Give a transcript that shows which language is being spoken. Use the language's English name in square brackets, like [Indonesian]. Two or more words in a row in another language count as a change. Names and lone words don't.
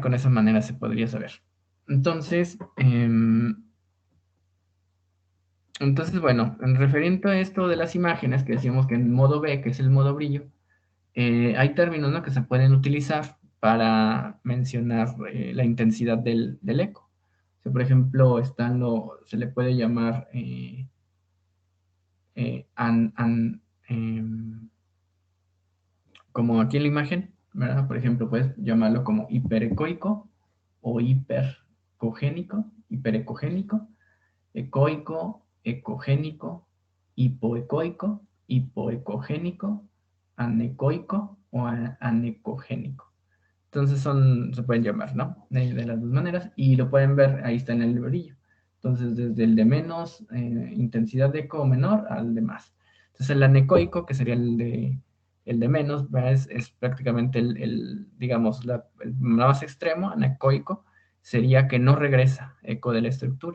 [Spanish] Con esa manera se podría saber. Entonces, bueno, en referente a esto de las imágenes, que decíamos que en modo B, que es el modo brillo, hay términos, ¿no?, que se pueden utilizar para mencionar la intensidad del eco. O sea, por ejemplo, se le puede llamar eh, an- an- em, como aquí en la imagen, ¿verdad? Por ejemplo, puedes llamarlo como hiperecoico o hipercogénico, hiperecogénico, ecoico, ecogénico, hipoecoico, hipoecogénico, anecoico o anecogénico. Entonces se pueden llamar, ¿no? De las dos maneras, y lo pueden ver, ahí está en el brillo. Entonces, desde el de menos intensidad de eco menor al de más. Entonces, el anecoico, que sería el de menos, es prácticamente digamos, el más extremo, anecoico, sería que no regresa eco de la estructura.